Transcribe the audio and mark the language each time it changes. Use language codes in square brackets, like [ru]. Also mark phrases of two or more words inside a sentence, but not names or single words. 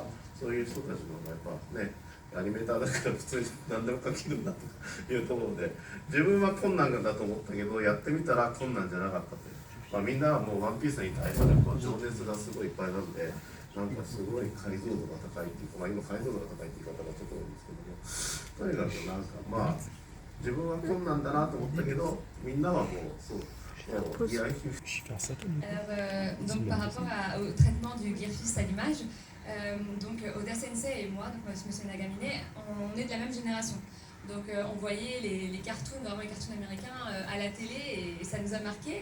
[ja] そういう人たちのやっぱねアニメーターだから普通に何でも書けるんだというところで自分は困難だと思ったけどやってみたら困難じゃなかったという、みんなはもうワンピースに対する情熱がすごいいっぱいなんでなんかすごい解像度が高いっていうか、今解像度が高いって言い方がちょっと多いんですけどもとにかくなんか自分は困難だなと思ったけどみんなはもうそう。 [fr] Donc par rapport au traitement du Gear Fist à l'image, donc Oda Sensei et moi, donc Monsieur Nagamine, on est de la même génération. Donc on voyait les cartoons, vraiment les cartoons américains à la télé et ça nous a marqué.